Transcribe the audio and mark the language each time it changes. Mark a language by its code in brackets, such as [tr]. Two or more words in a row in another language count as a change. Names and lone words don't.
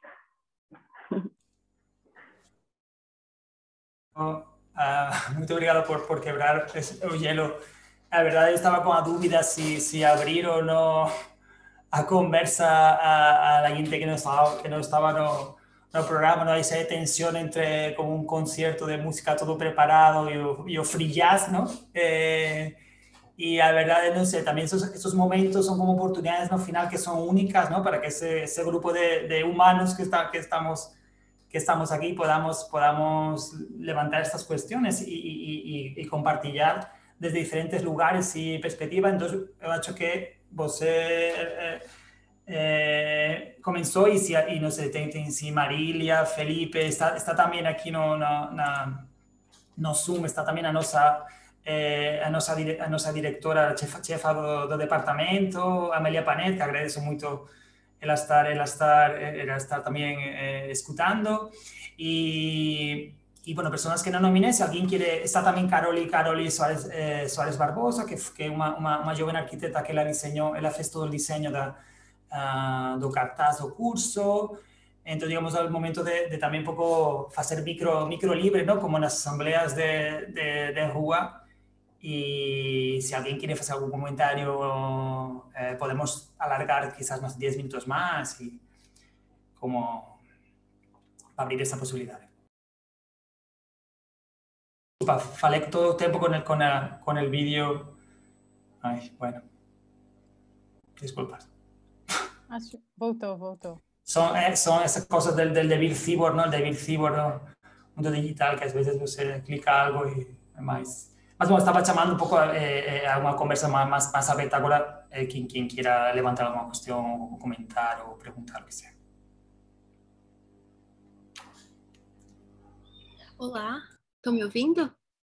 [pt] Muito obrigado por quebrar o gelo. A verdade, eu estava com a dúvida se abrir ou não a conversa [es] a la gente [pt] que não estava no programa. Não, essa tensão entre como um concerto de música todo preparado e o [en] free jazz, [pt] não? [es] Y la verdad, no sé, también esos momentos son como oportunidades [pt] no final [es] que son únicas, ¿no? Para que ese grupo de humanos que estamos aquí podamos levantar estas cuestiones y compartir desde diferentes lugares y perspectivas. Entonces, [pt] yo acho que você comenzó [es] y no sé, [pt] si Marília, Felipe, está también aquí no Zoom, está también a nossa diretora, a chefa do departamento, Amélia Panet, que agradeço muito ela estar también escutando. [es] Y bueno, personas que no nominé, si alguien quiere, está también [pt] Caroli Suárez Barbosa, que é uma jovem arquiteta que ela fez todo o diseño do cartaz do curso. [es] Entonces, digamos, al momento de también un poco hacer micro libre, ¿no? Como en las asambleas de rua. Y si alguien quiere hacer algún comentario, podemos alargar quizás unos 10 minutos más y como abrir esa posibilidad. Disculpa, falé todo el tiempo con el vídeo. Ay, bueno. Disculpas. [pt] Voltou. [es] Son esas cosas del debil cyborg, ¿no? El debil cyborg, ¿no? Mundo digital, [pt] que às vezes você clica algo e é mais... Mas, bom, estava chamando um pouco a uma conversa mais aberta agora, quem queira levantar alguma questão, ou comentar, ou perguntar, o que seja. Olá, estão me ouvindo?